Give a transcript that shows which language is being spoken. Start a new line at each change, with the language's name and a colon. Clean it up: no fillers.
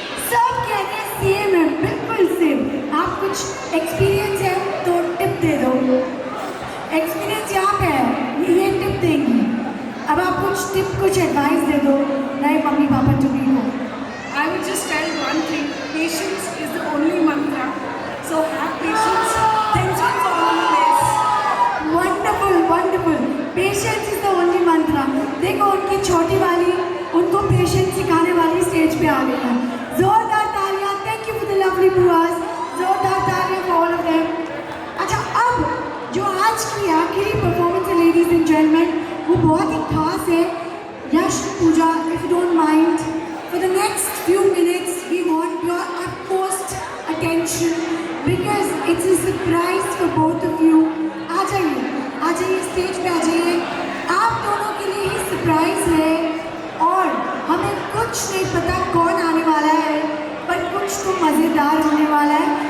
Hindi: सब कहते हैं सेम है, बिल्कुल सेम। आप कुछ एक्सपीरियंस है तो टिप दे दो। एक्सपीरियंस यहाँ पे है, ये टिप देंगी। अब आप कुछ टिप, कुछ एडवाइस दे दो नए मम्मी पापा टू बी को।
English: I would just tell one thing, patience is the only mantra. So have patience, things will fall in place. Wonderful wonderful, patience is the only mantra.
Hindi: देखो, उनकी छोटी वाली उनको patience सिखाने वाली स्टेज पे आ गई है। जोरदार तालियां,
English: Thank you for the lovely buas. जोरदार तालियां for all of them.
Hindi: अच्छा, अब जो आज की आखिरी परफॉर्मेंस है
English: ladies and gentleman,
Hindi: वो बहुत ही खास है।
English: Yash, Pooja, if you don't mind, for the next few minutes we want your utmost attention because it's a surprise for both of you.
Hindi: आ जाइए स्टेज पे आ जाइए। आप दोनों के लिए ही सरप्राइज है और हमें कुछ नहीं पता कौन आने वाला है, पर कुछ तो मज़ेदार होने वाला है।